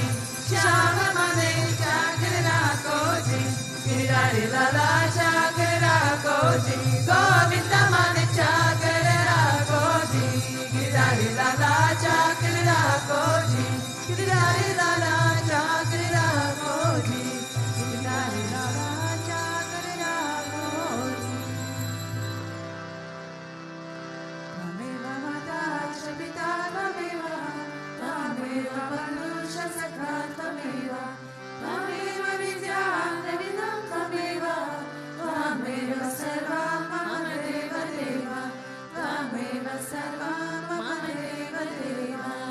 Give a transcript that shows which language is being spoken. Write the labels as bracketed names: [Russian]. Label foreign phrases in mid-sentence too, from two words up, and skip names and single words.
[Rajasthani] श्याम म्हाने चाकर राखो जी, गिरधारी लाला चाकर राखो जी. गोविन्द म्हाने चाकर राखो जी, गिरधारी लाला चाकर राखो जी, गिरधारी लाला चाकर राखो जी, गिरधारी लाला चाकर राखो जी. [Sanskrit] त्वमेव माता पिता त्वमेव, त्वमेव बन्धुश्च सखा त्वमेव, त्वमेव विद्या द्रविणं त्वमेव, त्वमेव सर्वं मम देव देव, त्वमेव सर्वं मम देव देव.